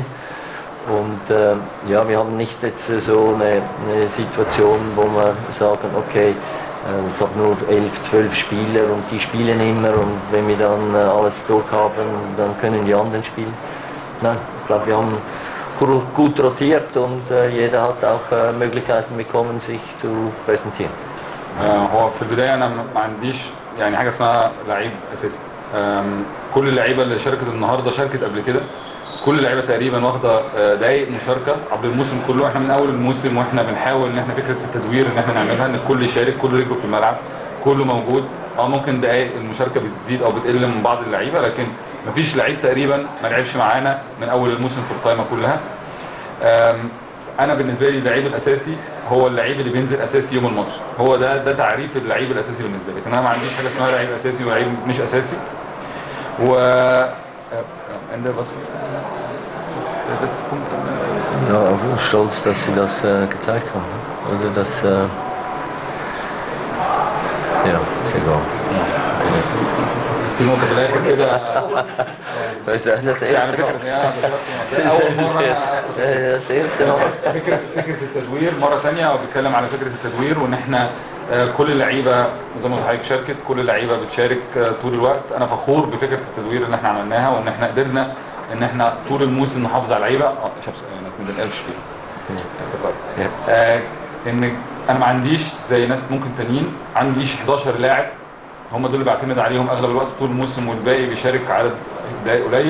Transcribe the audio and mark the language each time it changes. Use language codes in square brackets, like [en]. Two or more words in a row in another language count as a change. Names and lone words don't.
[de] Und ja, wir haben nicht jetzt so eine Situation, wo wir sagen, okay, ich habe nur 11, 12 Spieler und die spielen immer, und wenn wir dann alles durch haben, dann können die anderen spielen. Nein, ich glaube, wir haben gut rotiert und jeder hat auch Möglichkeiten bekommen, sich zu präsentieren. [ar] هو في البدايه انا ما عنديش يعني حاجه اسمها لعيب اساسي. كل اللعيبه اللي شاركت النهارده شاركت قبل كده، كل اللعيبه تقريبا واخده دقايق مشاركه عبر الموسم كله. احنا من اول الموسم واحنا بنحاول ان احنا فكره التدوير ان احنا نعملها، ان الكل يشارك، كله رجله في الملعب، كله موجود. ممكن دقايق المشاركه بتزيد او بتقل من بعض اللعيبه، لكن مفيش لعيب تقريبا ما لعبش معانا من اول الموسم في القائمه كلها. انا بالنسبه لي اللعيب الاساسي هو اللعيب اللي بينزل اساسي يوم الماتش، هو ده تعريف اللعيب الاساسي بالنسبه لي. لكن انا ما عنديش حاجه اسمها لعيب اساسي ولعيب مش اساسي. [de] و Ende was ist der letzte Punkt? Ja, auch stolz, dass Sie das gezeigt haben. Oder das ja, ist egal. [ar] في نقطة في الآخر كده [de] das erste Mal. Das erste Mal. [ar] فكرة التدوير مرة ثانية، هو بيتكلم على فكرة التدوير، وإن إحنا كل اللعيبة زي ما حضرتك شاركت، كل اللعيبة بتشارك طول الوقت. أنا فخور بفكرة التدوير اللي إحنا عملناها، وإن إحنا قدرنا إن إحنا طول الموسم نحافظ على اللعيبة. من الألف شبيه. إن أنا ما عنديش زي ناس ممكن تانيين، عنديش 11 لاعب هم دول اللي بعتمد عليهم اغلب الوقت طول الموسم، والباقي بيشارك عدد دقائق قليل.